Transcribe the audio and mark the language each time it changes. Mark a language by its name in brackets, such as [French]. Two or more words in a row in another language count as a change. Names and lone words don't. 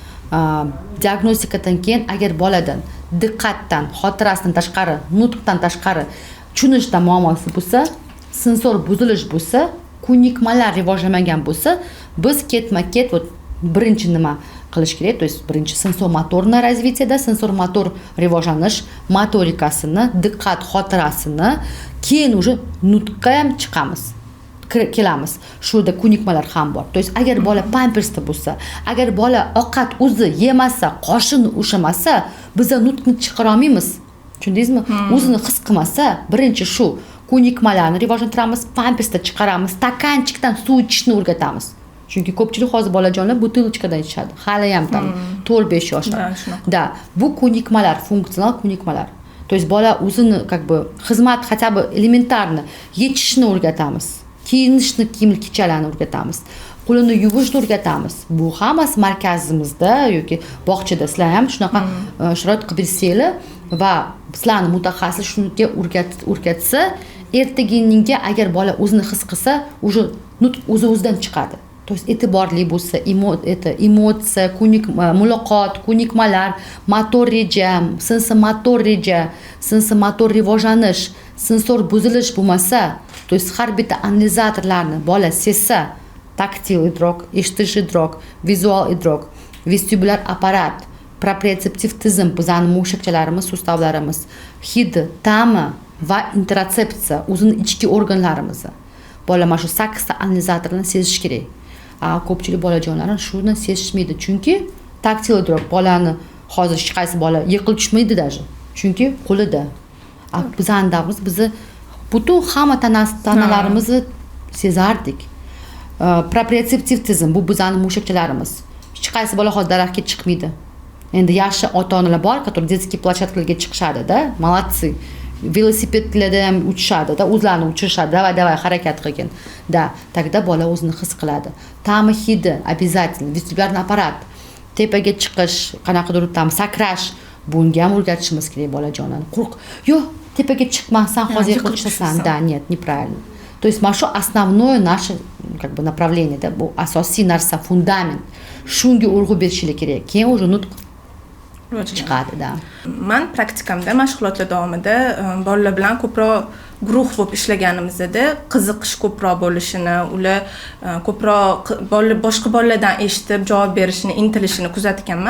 [Uzbek] diagnostikadan keyin agar boladan diqqatdan, xotirasidan tashqari, nutqdan tashqari tushunishda muammosi bo'lsa, sensor buzilish bo'lsa, ko'nikmalar rivojlanmagan bo'lsa, biz ketma-ket birinchi nima qilish kerak? [Russian] То есть [Uzbek] birinchi sensor-motorniy развитиеda sensor-motor rivojlanish, motorikasini, diqqat xotirasini, keyin уже nutqqa ham chiqamiz. Kelamiz. Shunda ko'nikmalar ham bor. [Russian] То есть [Uzbek] agar bola pampersda bo'lsa, agar bola ovqat o'zi yemasa, qoshini ushamasa, biz nutqni chiqara olmaymiz. Tushundingizmi? O'zini his qilmasa, birinchi shu ko'nikmalarni rivojlantiramiz, pampersda chiqaramiz, stakanchikdan suv ichishni o'rgatamiz. Chunki ko'pchilik hozir bolajonlar butilchkadan ichadi. Hali ham tam 4-5 yoshda. Da, bu ko'nikmalar, funksional ko'nikmalar. [Russian] То есть [Uzbek] bola o'zini [Russian] как бы [Uzbek] xizmat [Russian] хотя бы [Uzbek] elementarni yechishni o'rgatamiz. Kiyinishni, kiyim-kechalarni o'rgatamiz. Qo'lini yuvishni o'rgatamiz. Bu hammasi markazimizda yoki bog'chada sizlar ham shunaqa sharoit qilib bersanglar va sizlarni mutaxassis shunga o'rgatsa, ertaginingga agar bola o'zini his qilsa, уже nutq o'zidan chiqadi. [Russian] То есть [Uzbek] e'tiborli bo'lsa, emotsiya, muloqot, ko'nikmalar, motor reja, sensomotor reja, sensomotor rivojlanish, sensor buzilish bo'lmasa, [Russian] то есть [Uzbek] har bitta analizatorlarni bola sezsa, taktil idrok, eshitish idrok, vizual idrok, vestibulyar apparat, proprioseptiv tizim, bizani mushakchalarimiz, sustavlarimiz, hid, ta'mi va interotsepsiya, o'zini ichki organlarimiz. Bola mana shu 8 ta analizatorni sezish kerak. Ko'pchilik bolajonlar shuni sezishmaydi, chunki taktil idrok bolani hozir hech qaysi bola yiqilib tushmaydi даже, chunki qo'lida. Bizani davrimiz bizni butun hamma tanalarimizni sezardik. Proprioseptiv tizim, bu bizani mushakchalarimiz. Hech qaysi bola hozir daraxtga chiqmaydi. Endi yaxshi ota-onalar bor, [Russian] которые детский площадкаlarga chiqishadi-da, молодцы. [Uzbek] Velosipedlarda ham uchishadi-da, o'zlarini uchirishadi, davay harakat qilgin. Da, tagda bola o'zini his qiladi. Ta'mi hidi обязательно, vestibulyarniy apparat, tepaga chiqish, qanaqadir tam sakrash, bunga ham o'rgatishimiz kerak bolajonlarni. Qo'rq, yo'q, tepaga chiqmasdan hozir yiqilib tushasan. Da, [Russian] нет, неправильно. То есть mana shu основное наше как бы направление, да, [Uzbek] bu asosiy narsa, fundament. Shunga urg'u berishlik kerak. Keyin уже nutq chiqadi, da. Men praktikamda mashg'ulotlar davomida bolalar bilan ko'proq guruh bo'lib ishlaganimizda qiziqish ko'proq bo'lishini, ular ko'proq boshqa bolalardan eshitib javob berishini, intilishini kuzatganman.